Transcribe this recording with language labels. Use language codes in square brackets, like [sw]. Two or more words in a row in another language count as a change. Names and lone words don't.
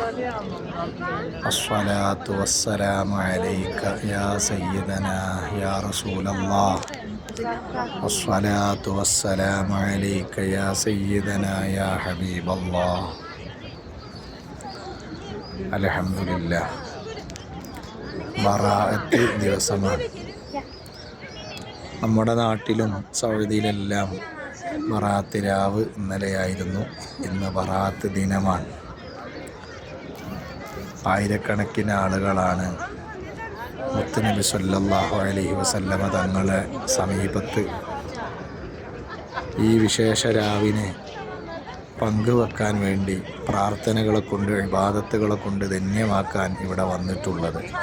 [ar] الصلاة والسلام عليك يا سيدنا يا رسول الله. الصلاة والسلام عليك يا سيدنا يا حبيب الله. الحمد لله. [ml] ബറാഅത്ത് ദിവസമാണ്. നമ്മുടെ നാട്ടിലും സൗദിയിലെല്ലാം ബറാഅത്ത് രാവ് ഇന്നലെയായിരുന്നു. ഇന്ന് ബറാഅത്ത് ദിനമാണ്. ആയിരക്കണക്കിന് ആളുകളാണ് മുത്തുനബി [ar] صلى الله عليه وسلم [ml] തങ്ങളെ സമീപത്ത് ഈ വിശേഷ രാവിനെ പങ്കുവെക്കാൻ വേണ്ടി പ്രാർത്ഥനകളെ കൊണ്ട് ഇബാദത്തുകളെ കൊണ്ട് ധന്യമാക്കാൻ ഇവിടെ വന്നിട്ടുള്ളത്.